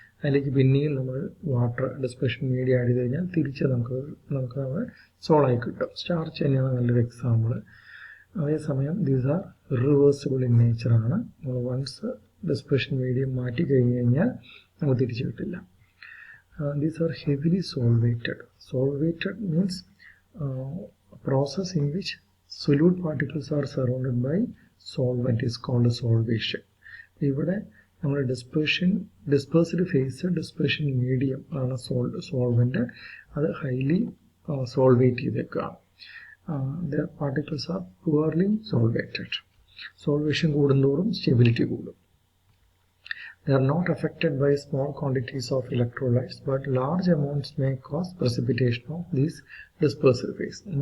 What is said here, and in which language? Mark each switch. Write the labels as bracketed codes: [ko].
[ml] അതിലേക്ക് പിന്നെയും നമ്മൾ വാട്ടർ ഡിസ്പെർഷൻ മീഡിയ ആഡ് ചെയ്ത് കഴിഞ്ഞാൽ തിരിച്ച് നമുക്ക് സോളായി കിട്ടും. സ്റ്റാർച്ച് തന്നെയാണ് നല്ലൊരു എക്സാമ്പിൾ. അതേസമയം [en] these are reversible in [ml] നേച്ചറാണ്. നമ്മൾ വൺസ് ഡിസ്പെർഷൻ മീഡിയം മാറ്റി കഴിഞ്ഞ് കഴിഞ്ഞാൽ നമുക്ക് തിരിച്ചു കിട്ടില്ല. [en] These are heavily solvated. Solvated means a process in which solute particles are surrounded by solvent is called solvation. [ml] ഇവിടെ നമ്മുടെ dispersed phase dispersion medium ആണ് solvent. അത് highly solvate ചെയ്തേക്കാം. [en] The particles are poorly solvated. [ml] Solvation കൂടുന്തോറും stability കൂടും. [en] They are not affected by small quantities of electrolytes, but large amounts may cause precipitation of these dispersed phase.